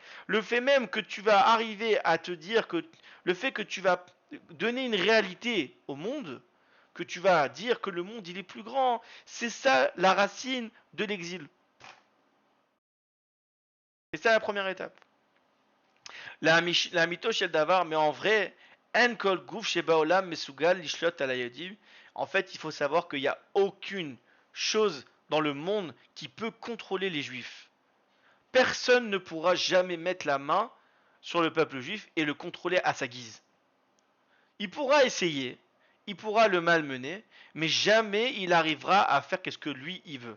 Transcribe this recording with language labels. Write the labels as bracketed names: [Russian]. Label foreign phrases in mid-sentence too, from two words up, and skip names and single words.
[French] Le fait même que tu vas arriver à te dire que, le fait que tu vas donner une réalité au monde, que tu vas dire que le monde il est plus grand, c'est ça la racine de l'exil. C'est ça la première étape. [Hebrew] לאמיתו של דבר, [French] mais en vrai, [Hebrew] אין כל גוף שבעולם מסוגל לשלוט על היהודים. [French] En fait, il faut savoir qu'il n'y a aucune chose dans le monde qui peut contrôler les juifs. Personne ne pourra jamais mettre la main sur le peuple juif et le contrôler à sa guise. Il pourra essayer, il pourra le malmener, mais jamais il arrivera à faire ce que lui il veut.